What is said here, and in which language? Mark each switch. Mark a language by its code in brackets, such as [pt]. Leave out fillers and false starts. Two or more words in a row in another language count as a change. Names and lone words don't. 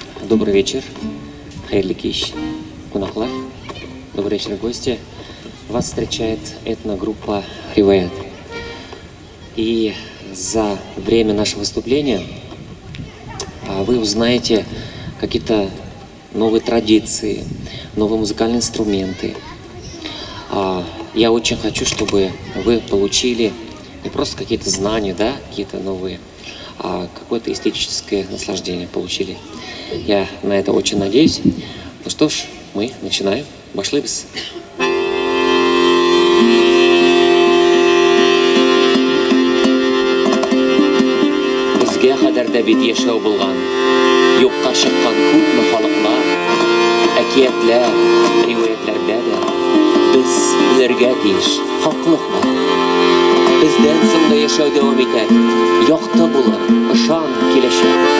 [ru] Добрый вечер, [tt] хайырлы кеш, кунаклар. [ru] Добрый вечер, гости. Вас встречает этногруппа «Риваят». И за время нашего выступления вы узнаете какие-то новые традиции, новые музыкальные инструменты. Я очень хочу, чтобы вы получили не просто какие-то знания, да, какие-то новые, а какое-то эстетическое наслаждение получили. Я на это очень надеюсь. Ну что ж, мы начинаем. [tt] Башлыбыз. Бізге қадарда бет яшәү булган, юкка чыккан күпме халыклар, әкиятләр, риваятләрдә дә без белергә тиеш хаклык бар. Бездән соң да яшәү дәвам итәр, якты булыр, ышан киләчәк.